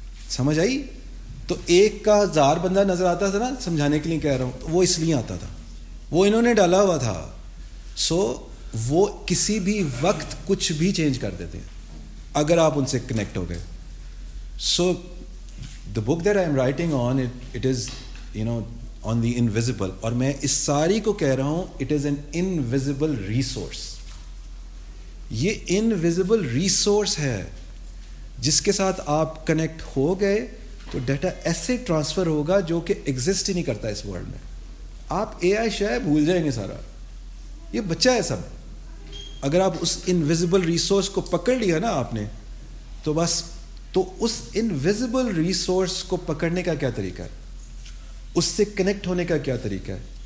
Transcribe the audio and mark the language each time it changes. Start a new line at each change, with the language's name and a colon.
Urdu: سمجھ آئی؟ تو 1 کا 1000 بندہ نظر آتا تھا نا, سمجھانے کے لیے کہہ رہا ہوں, وہ اس لیے آتا تھا, وہ انہوں نے ڈالا ہوا تھا. سو وہ کسی بھی وقت کچھ بھی چینج کر دیتے ہیں اگر آپ ان سے کنیکٹ ہو گئے.
English: so the book that I am writing on, it is on the invisible,
Urdu: اور میں اس ساری کو کہہ رہا ہوں
English: it is an invisible resource.
Urdu: یہ invisible resource ہے جس کے ساتھ آپ کنیکٹ ہو گئے تو ڈیٹا ایسے ٹرانسفر ہوگا جو کہ ایگزسٹ ہی نہیں کرتا اس ورلڈ میں. آپ AI شے بھول جائیں گے سارا, یہ بچہ ہے سب. اگر آپ اس انویزیبل ریسورس کو پکڑ لیا نا آپ نے, تو بس, تو اس انویزیبل ریسورس کو پکڑنے کا کیا طریقہ ہے, اس سے کنیکٹ ہونے کا کیا طریقہ ہے.